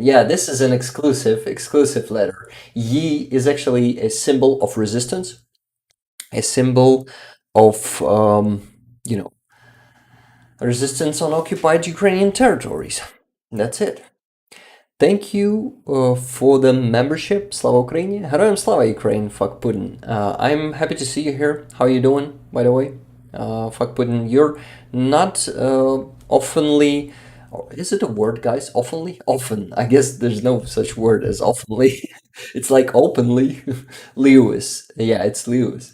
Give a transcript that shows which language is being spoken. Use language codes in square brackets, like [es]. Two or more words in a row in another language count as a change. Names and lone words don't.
[en] Yeah, this is an exclusive letter. Yi is actually a symbol of resistance, a symbol of, you know, resistance on occupied Ukrainian territories. That's it. Thank you for the membership. [uk] Слава Україні. Героям слава [en] Ukraine, fuck Putin. I'm happy to see you here. How are you doing, by the way? Fuck Putin. You're not oftenly, or is it a word, guys? Oftenly? Often. I guess there's no such word as oftenly. It's like openly. Lewis. Yeah, it's Lewis.